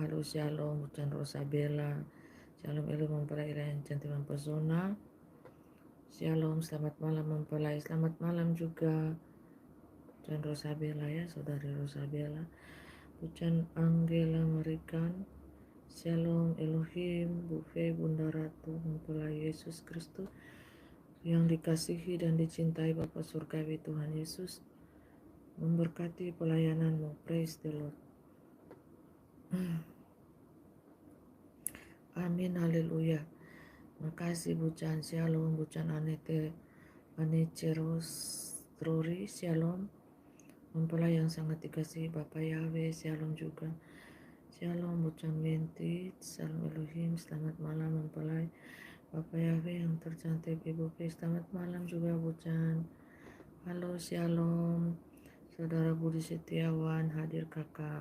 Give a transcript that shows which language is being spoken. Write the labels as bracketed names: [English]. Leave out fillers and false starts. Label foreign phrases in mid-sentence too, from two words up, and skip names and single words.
[Indonesian] Halo, shalom, bucan Rosabella, shalom Elu mempelai yang cantik mempesona, shalom, selamat malam mempelai, selamat malam juga bucan Rosabella, ya, saudari Rosabella, bucan Angela Marikan, [Hebrew] shalom Elohim, [Indonesian] Bufe, Bunda Ratu, mempelai Yesus Kristus yang dikasihi dan dicintai Bapa Surgawi Tuhan Yesus memberkati pelayananmu. [English] Praise the Lord. [Indonesian] Amin, haleluya. Makasih bucan, shalom bucan Anece Trori, shalom mempelai yang sangat dikasihi Bapak Yahweh, shalom juga. Shalom bucan Wenti, [Hebrew] shalom Elohim, [Indonesian] selamat malam mempelai Bapak Yahweh yang tercantik Ibu P, selamat malam juga bucan. Halo, shalom Saudara Budi Setiawan, hadir kakak.